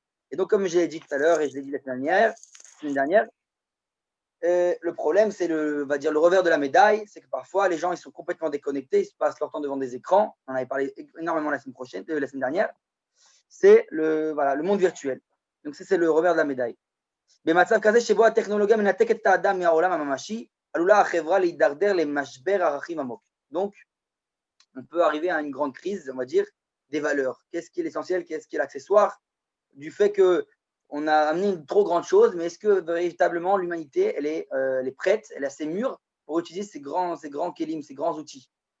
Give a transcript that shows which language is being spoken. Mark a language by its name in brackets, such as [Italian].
[French] Et donc, comme je l'ai dit tout à l'heure et je l'ai dit la semaine dernière, le problème, c'est le revers de la médaille, c'est que parfois les gens ils sont complètement déconnectés, ils se passent leur temps devant des écrans. On en avait parlé énormément la semaine dernière. C'est le monde virtuel. Donc, c'est le revers de la médaille. [Hebrew] במצב כזה שבו הטכנולוגיה מנתקת את האדם מהעולם הממשי, עלולה החברה להידרדר למשבר ערכים עמוק. [French] Donc, on peut arriver à une grande crise, on va dire, des valeurs. Qu'est-ce qui est l'essentiel, qu'est-ce qui est l'accessoire, du fait qu'on a amené une trop grande chose, mais est-ce que véritablement l'humanité, elle est prête, elle est assez mûre pour utiliser ces grands kélim, ces grands outils?